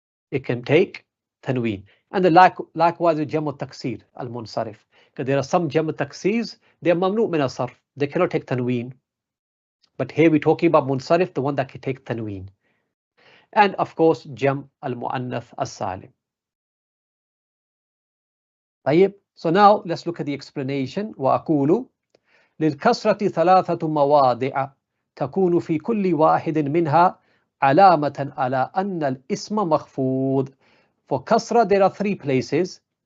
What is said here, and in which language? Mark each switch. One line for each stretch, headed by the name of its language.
English: It can take tanween. And the likewise with jam' al-taksir al-munsarif, because there are some jam' al-taksirs, they are mamnu' min as-sarf, they cannot take tanween. But here we're talking about munsarif, the one that can take tanween. And of course, jam' al-mu'annath as-salim. So now let's look at the explanation.
Arabic: وأقول للكسرة ثلاثة مواضع تكون في كل واحد منها علامة على أن الاسم مخفوض.
English: For kasra, there are three places.